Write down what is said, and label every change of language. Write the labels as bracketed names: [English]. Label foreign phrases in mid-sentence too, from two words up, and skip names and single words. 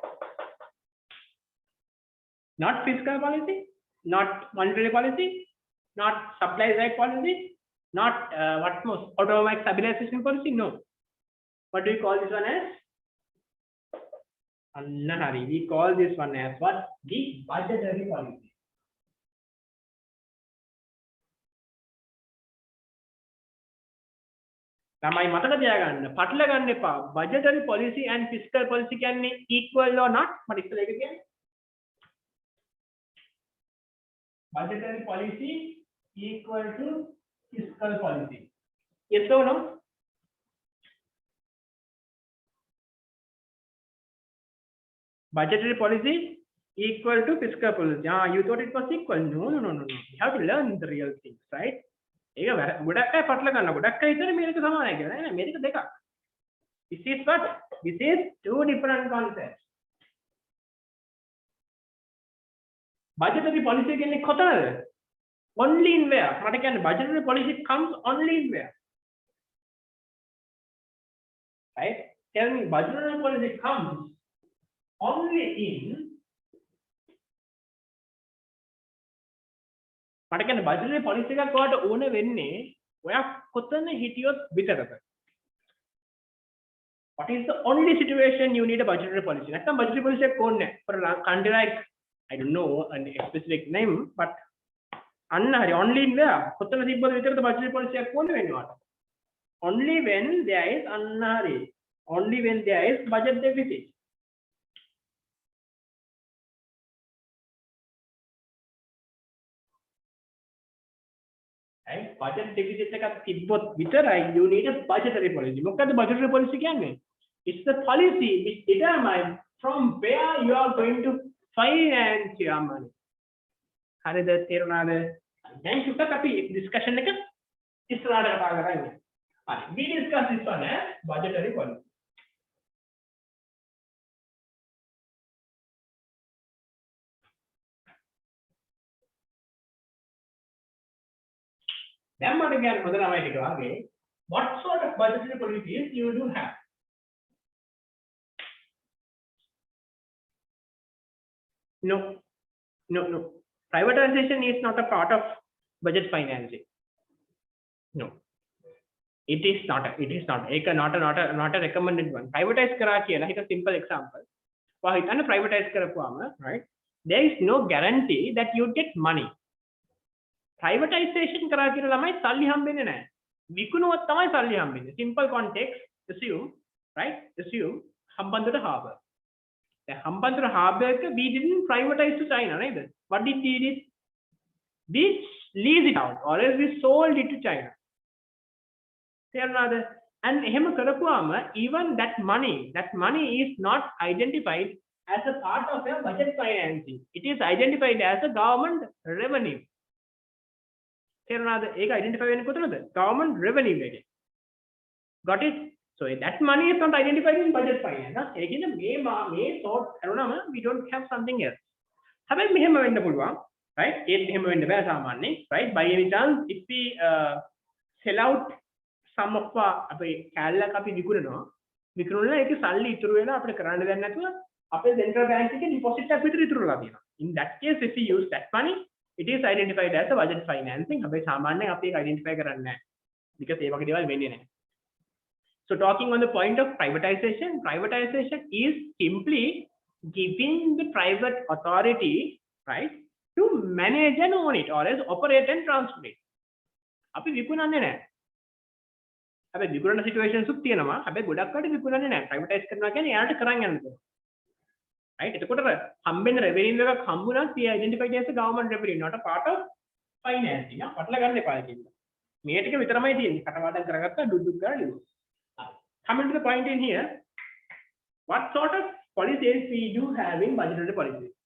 [English] Not fiscal policy, not monetary policy, not supply side policy, not what most automatic stabilization policy. No. What do we call this one as? We call this one as what? The budgetary policy. [Sinhala] ළමයි මතක තියාගන්න පටල ගන්න එපා [English] budgetary policy and fiscal policy කියන්නේ equal or not [Sinhala] මට ඉස්සෙල්ලා ඒක කියන්නේ [English] budgetary policy equal to fiscal policy yes or no budgetary policy equal to fiscal policy you thought it was equal no you have to learn the real things right [Sinhala] ඒක ගොඩක් අය පටල ගන්න ගොඩක් අය හිතන්නේ මේක සමානයි කියලා නෑ මේක දෙකක් [English] this is what this is two different concepts budgetary policy [Sinhala] කියන්නේ කොතනද [English] only in where [Sinhala] මට කියන්නේ [English] budgetary policy comes only in where right tell me budgetary policy comes only in [Sinhala] මට කියන්නේ [English] budgetary policy [Sinhala] එකක් ඔයාලට ඕන වෙන්නේ ඔයා කොතන හිටියොත් විතරද [English] what is the only situation you need a budgetary policy නැත්නම් budgetary policy [Sinhala] එකක් ඕනේ [English] for a country like I don't know a specific name but [Sinhala] අන්න හරි [English] only in where [Sinhala] කොතන තිබ්බද විතරද [English] budgetary policy [Sinhala] එකක් ඕනේ වෙන්නේ ඔයාලට [English] only when there is [Sinhala] අන්න හරි [English] only when there is budget deficit right budget deficit [Sinhala] එකක් තිබ්බොත් විතරයි [English] you need a budgetary policy මොකක්ද budgetary policy කියන්නේ it's the policy which determines from where you are going to finance your money [Sinhala] හරිද තේරුණාද දැන් චුට්ටක් අපි discussion එක ඉස්සරහට කතා කරන්නේ හරි [English] we discuss this one as budgetary policy [Sinhala] දැන් මට කියන්නේ මොකද ළමයි ටික වගේ [English] what sort of budgetary policies you do have no privatization is not a part of budget financing no it is not ඒක not a recommended one privatize [Sinhala] කරා කියලා හිත [English] simple example [Sinhala] ඔයා හිතන්න privatize කරපුවාම [English] right there is no guarantee that you get money privatization [Sinhala] කරා කියලා ළමයි සල්ලි හම්බෙන්නේ [English] නැහැ විකුණුවත් තමයි සල්ලි හම්බෙන්නේ simple context assume හම්බන්තොට harbor දැන් හම්බන්තොට harbor එක we didn't privatize to China නේද what did we did we lease it out or else we sold it to China තේරුණාද and එහෙම කරපුවාම even that money is not identified as a part of a budget financing it is identified as a government revenue [Sinhala] තේරුණාද ඒක identify වෙන්නේ කොතනද [English] government revenue එකේ got it so that money is not identified in budget [Sinhala] finance ඒ කියන්නේ මේ sort කරුණාම [English] we don't have something else [Sinhala] හැබැයි මෙහෙම වෙන්න පුළුවන් right ඒත් එහෙම වෙන්න බෑ සාමාන්‍යයෙන් right [English] by any chance if we sell out some of [Sinhala] අපේ කැලලක් අපි විකුණනවා ඒකේ සල්ලි ඉතුරු වෙලා අපිට කරන්න දෙයක් නැතුව අපේ [English] central bank [Sinhala] එකේ deposit එකක් විතර ඉතුරුලා තියෙනවා [English] in that case if we use that money it is identified as a budget financing [Sinhala] හැබැයි සාමාන්‍යයෙන් අපි ඒක identify කරන්නේ නැහැ [English] because [Sinhala] ඒ වගේ දේවල් වෙන්නේ නැහැ [English] so talking on the point of privatization is simply giving the private authority right to manage and own it or else operate and transfer it [Sinhala] අපි විකුණන්නේ නැහැ හැබැයි විකුණන situations උත් තියෙනවා හැබැයි ගොඩක් අය විකුණන්නේ නැහැ privatize කරනවා කියන්නේ එයාට කරන් යන්න දෙනවා right එතකොට හම්බෙන revenue එකක් හම්බුණත් ඒ [English] identified as a government revenue not a part of financing [Sinhala] පටල ගන්න එපා කියලා මේ ටික විතරමයි තියෙන්නේ කටපාඩම් කරගත්තා ඩුඩ්ඩුක් ගාලා ලියුවා [English] coming to the point in here what sort of policies we do have in budgetary policy